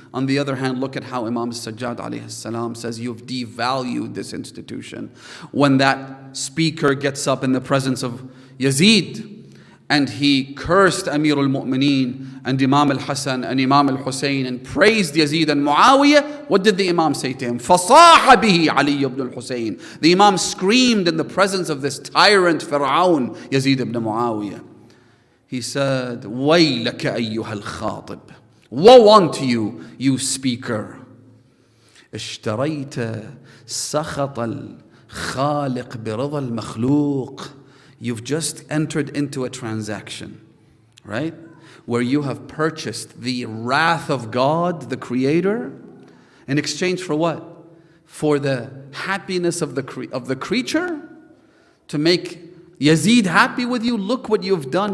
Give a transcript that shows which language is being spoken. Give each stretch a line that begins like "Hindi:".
English: On the other hand, look at how Imam Sajjad alayhi salam says, you've devalued this institution. When that speaker gets up in the presence of Yazid and he cursed Amir al-Mu'mineen and Imam al-Hasan and Imam al-Husain and praised Yazid and Muawiyah, what did the Imam say to him?
Arabic: فَصَاحَ بِهِ عَلِيُّ ibn al-Husayn.
English: The Imam screamed in the presence of this tyrant Fir'aun, Yazid ibn Muawiyah. He said,
Arabic: وَيْلَكَ أَيُّهَا الْخَاطِبِ.
English: Woe unto you, you speaker.
Arabic: اشتريت سخط الخالق برضا المخلوق.
English: You've just entered into a transaction, right? Where you have purchased the wrath of God, the Creator, in exchange for what? For the happiness of the creature? To make Yazid happy with you? Look what you've done.